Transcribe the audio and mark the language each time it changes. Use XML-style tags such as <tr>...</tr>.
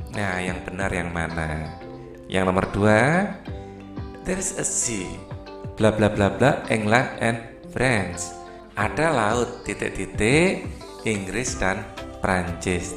<id>Nah, yang benar yang mana? Yang nomor 2,</id> <en>there is a sea bla bla bla bla England and France.</en> <id>Ada laut titik-titik, Inggris dan Prancis.</id>